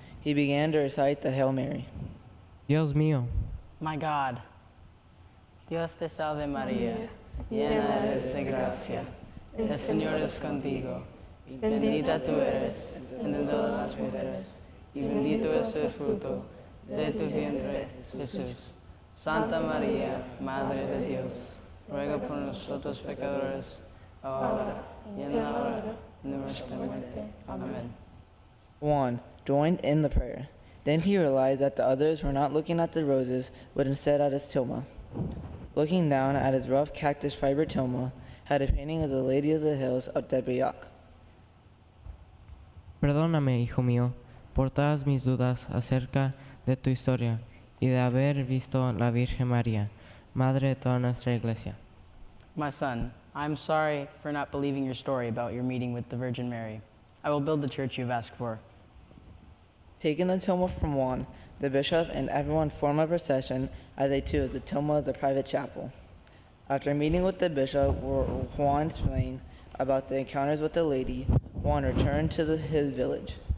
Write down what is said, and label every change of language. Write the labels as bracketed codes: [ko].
[en] He began to recite the Hail Mary. [es] Dios mío, [en] My God. [es] Dios te salve María, llena eres de gracia. El Señor es contigo. Bendita tú eres entre todas las mujeres, y bendito es el fruto de tu vientre, Jesús. Santa María, Madre de Dios, ruega por nosotros pecadores, ahora y en la hora de nuestra muerte. Amén. [en] Juan joined in the prayer. Then he realized that the others were not looking at the roses, but instead at his tilma. Looking down at his rough cactus fiber tilma, had a painting of the Lady of the Hills of Tepeyac. [es] perdóname, hijo mío, por todas mis dudas acerca de tu historia y de haber visto la Virgen María, Madre de toda nuestra iglesia. [en] My son, I'm sorry for not believing your story about your meeting with the Virgin Mary. I will build the church you've asked for. Taking the tilma from Juan, the bishop and everyone formed a procession as they took the tilma of the private chapel. After meeting with the bishop, where Juan explained about the encounters with the lady, Juan returned to his village.